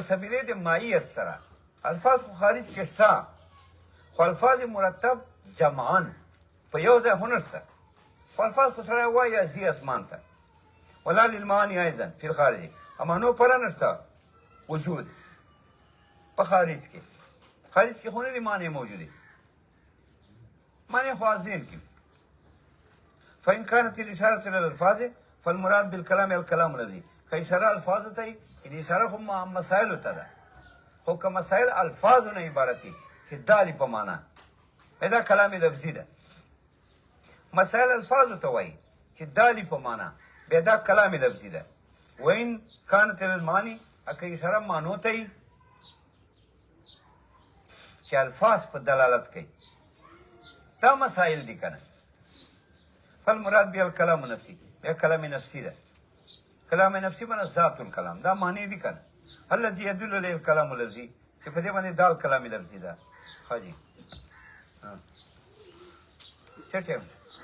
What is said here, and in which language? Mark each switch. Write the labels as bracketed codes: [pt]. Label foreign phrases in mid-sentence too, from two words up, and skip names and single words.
[ps] سبیلې د ماهیت سره الفاظ خو خارج کې شته خو الفاظ مرتب جمعان په یو ځای خو نشته خو الفاظ خو سړی وایي ځي اسمان ته [ar] ولا للمعانی ایضا فی الخارج [ps] امانو پره نشته وجود په خارج کې خارج کې خو نه دي معنی موجودې معنی خو ذهن کې [ar] فإن كانت الإشارة إلى الألفاظ فالمراد بالكلام الكلام الذي [ps] كإشارة الفاظ ته الإشارة خو مسائل ته ده خو که مسائل الفاظو نه عبارت دي چې دالي په معنا دا کلام لفظي ده مسائل الفاظو ته وایي چې دالي په معنا بیا دا کلام لفظي ده [ar] وإن كانت إلى المعاني [ps] که اشاره معنو ته وي چې الفاظ په دلالت کوي دا مسائل دي که نه فالمراد بیا الکلام نفسي بیا کلام نفسي ده کلام نفسي معنی ذات الکلام دا معنی دي که نه [ar] الذي يدل عليه الكلام الذي [ps] چې په دې باندې دا کلام لفظي ده ښه جي څه ټایم